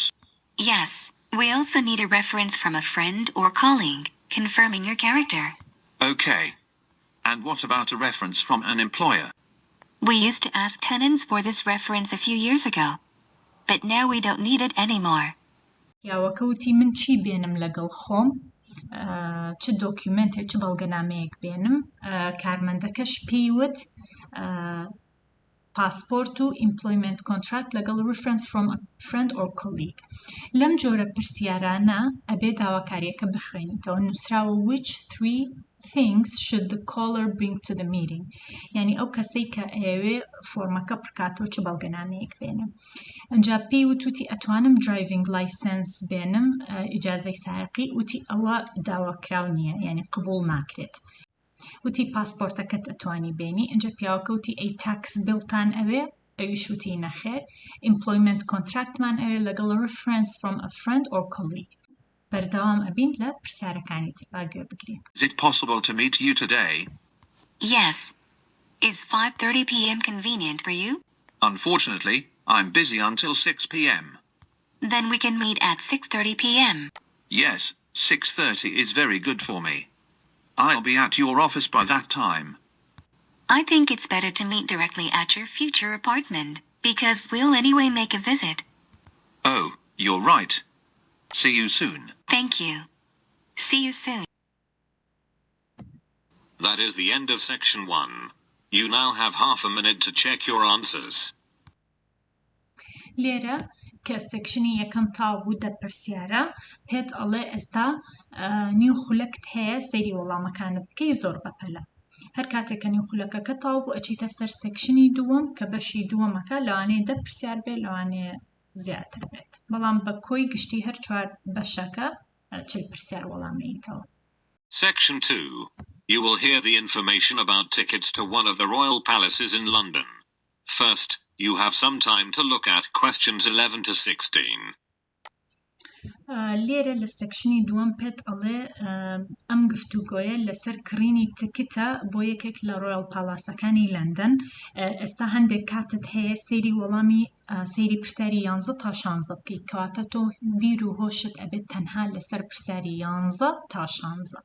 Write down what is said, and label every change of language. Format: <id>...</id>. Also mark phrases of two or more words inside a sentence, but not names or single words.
<en>Yes, we also need a reference from a friend or colleague, confirming your character. Okay. And what about a reference from an employer? We used to ask tenants for this reference a few years ago. But now we don't need it anymore.</en> <ckb>یاوەکەوتی من چی بێنم لەگەڵ خۆم چ دۆکیومنتێک چ بەڵگەنامەیەک بێنم کارمەندەکەش پێیوت پاسپۆرت و</ckb> <en>employment contract</en> <ckb>لەگەڵ</ckb> <en>reference from a friend or colleague</en> <ckb>لەم جۆرە پرسیارانە ئەبێ داواکاریەکە بخوێنیتەوە نووسراوە</ckb> <en>which 3 things should the caller bring to the meeting</en> <ckb>یعنی ئەو کەسەی کە ئەوێ فۆرمەکە پڕکاتەوە چ بەڵگەنامەیەک بێنم ئەنجا پێی وتی ئەتوانم</ckb> <en>driving license</en> <ckb>بێنم ئیجازەی سایقی وتی ئەوە داواکراو نییە یعنی قبول ناکرێت وتی پاسپۆرتەکەت ئەتوانی بێنی ئەنجا پیاوەکەوتی ئەی تاکس بڵتان ئەوێ ئەویش وتی نەخێر</ckb> <en>employment contractمان</en> <ckb>ئەوێ لەگەڵ</ckb> <en>reference from a friend or colleague</en> <ckb>بەردەوام ئەبین لە پرسیارەکانی تێبا گوێ بگرین</ckb> <en>Is it possible to meet you today? Yes. Is 5:30 p.m. convenient for you? Unfortunately, I'm busy until 6 p.m. Then we can meet at 6:30 p.m. Yes, 6:30 is very good for me. I'll be at your office by that time. I think it's better to meet directly at your future apartment, because we'll anyway make a visit. Oh, you're right. See you soon. Thank you. See you soon. That is the end of section 1. You now have half a minute to check your answers.</en> <ckb>لێرە کە سێکشنی یەکەم تاو بوو دە پرسیارە پێت ئەڵێ ئێستا نیو خولەکت هەیە سەیری وەڵامەکانت بکەی زۆر بەپەلە هەر کاتێککە نیو خولەکەکە تاو بوو ئەچیتە سەر سێکشنی دووەم کە بەشی دووەمەکە لەوانەیە دە پرسیار بێ لەوانەیە زیاتر بێت بەڵام بە کۆی گشتی هەر چوار بەشەکە چل پرسیار وەڵامەیتەوە.</ckb> <en>Section 2. You will hear the information about tickets to one of the royal palaces in London. First, you have some time to look at questions 11 to 16.</en> <ckb>لێرە لە سەکشنی دووەم پێت ئەڵێ ئەم گفتوگۆیە لەسەر کڕینی تکتە بۆ یەکێک لە</ckb> <en>royal palaces</en> <ckb>لەندەن. ئێستا هەندێک کاتت هەیە سێری وەڵامی سێری پرسیاری 11 تا 16 بکەیت کەواتە تۆ بیر و هۆشت ئەبێت تەنها لەسەر پرسیاری 11 تا 16.</ckb>